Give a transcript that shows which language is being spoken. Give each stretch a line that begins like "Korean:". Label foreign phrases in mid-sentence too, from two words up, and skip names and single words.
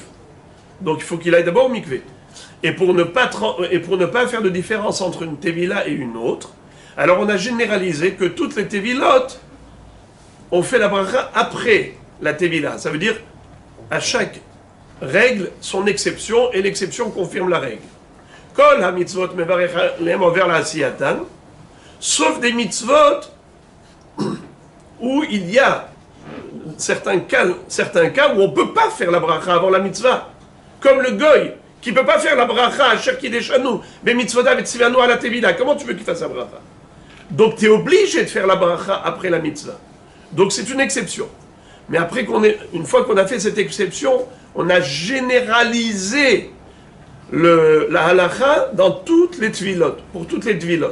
French: Donc il faut qu'il aille d'abord au mikvé. Et pour ne pas faire de différence entre une tevila et une autre, alors on a généralisé que toutes les tevilotes, on fait la bracha après la tevila. Ça veut dire à chaque règle son exception, et l'exception confirme la règle.
Hebrew: כל המצוות מברך עליהן עובר לעשייתן,
French: sauf des mitzvot où il y a certains cas où on ne peut pas faire la bracha avant la mitzvah. Comme le goy, qui ne peut pas faire la bracha à
Hebrew: אשר קדשנו במצוותיו וציוונו על הטבילה.
French: Comment tu veux qu'il fasse la bracha? Donc tu es obligé de faire la bracha après la mitzvah. Donc c'est une exception. Mais après une fois qu'on a fait cette exception, on a généralisé la halacha dans toutes les tvilot, pour toutes les tvilot.